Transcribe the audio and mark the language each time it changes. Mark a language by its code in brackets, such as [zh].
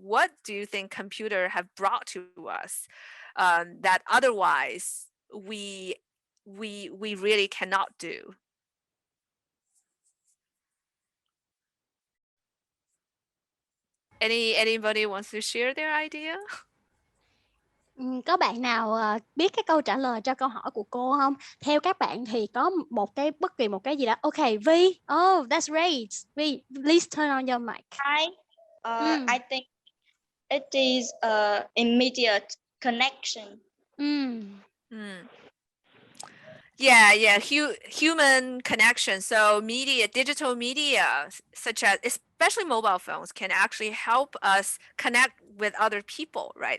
[en] What do you think computers have brought to us that otherwise we really cannot do? Anybody wants to share their idea? [vi] Có bạn nào biết cái câu trả lời cho câu hỏi của cô không? Theo các bạn thì có bất kỳ một cái gì đó. [en] Okay, Vi. Oh, that's great. Vi, please turn on your mic. I think it is immediate connection. Yeah, human connection. So digital media, such as especially mobile phones, can actually help us connect with other people, right?